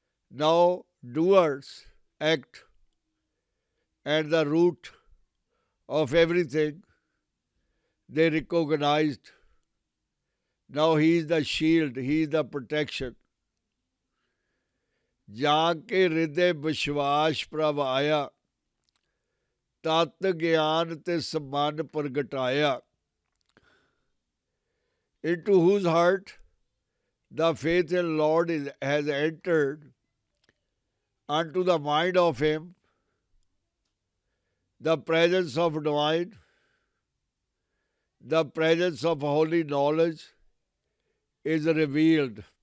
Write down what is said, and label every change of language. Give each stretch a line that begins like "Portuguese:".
English: Now doers act, and the root of everything they recognized. Now he is the shield, he is the protection.
Punjabi: ਜਾਕੇ ਹਿਰਦੇ ਵਿਸ਼ਵਾਸ ਪ੍ਰਭ ਆਇਆ, ਤਤ ਗਿਆਨ ਤੇ ਸਮਾਨ ਪ੍ਰਗਟਾਇਆ।
English: Into whose heart the faith in Lord has entered, unto the mind of him, the presence of divine, the presence of holy knowledge is revealed.